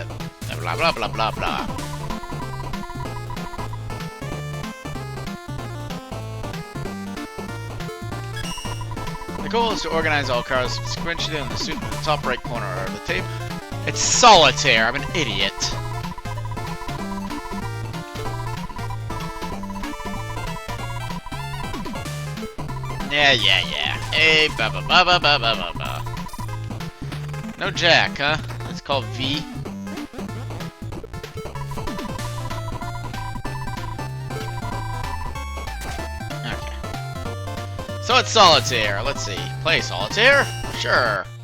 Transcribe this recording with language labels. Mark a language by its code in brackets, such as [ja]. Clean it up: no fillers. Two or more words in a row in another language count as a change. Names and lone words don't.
[en] Blah blah blah blah blah. The goal is to organize all cards sequentially on the suit in the top right corner of the table. It's solitaire. I'm an idiot. Yeah. Hey, ba ba ba ba ba ba ba. No jack, huh? It's called V. Okay. So it's solitaire. Let's see. Play solitaire? Sure.